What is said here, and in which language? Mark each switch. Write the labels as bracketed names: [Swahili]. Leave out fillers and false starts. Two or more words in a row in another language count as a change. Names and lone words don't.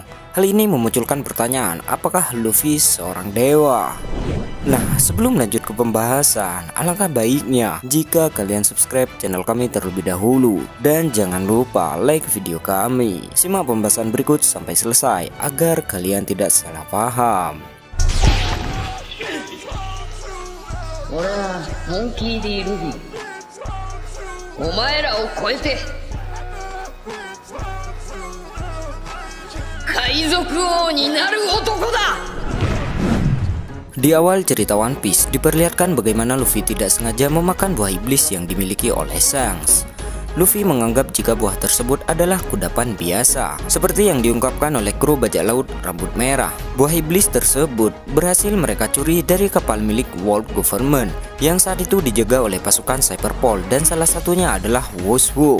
[Indonesian] Hal ini memunculkan pertanyaan, apakah Luffy seorang dewa? Nah, sebelum lanjut ke pembahasan, alangkah baiknya jika kalian subscribe channel kami terlebih dahulu. Dan jangan lupa like video kami. Simak pembahasan berikut sampai selesai agar kalian tidak salah paham. [Japanese] 俺はモンキー D. ルフィ、お前らを超えて海賊王になる男だ。 [Indonesian] Di awal cerita One Piece diperlihatkan bagaimana Luffy tidak sengaja memakan buah iblis yang dimiliki oleh Shanks. Luffy menganggap jika buah tersebut adalah kudapan biasa, seperti yang diungkapkan oleh kru bajak laut rambut merah. Buah iblis tersebut berhasil mereka curi dari kapal milik World Government yang saat itu dijaga oleh pasukan Cyberpol dan salah satunya adalah Woswo.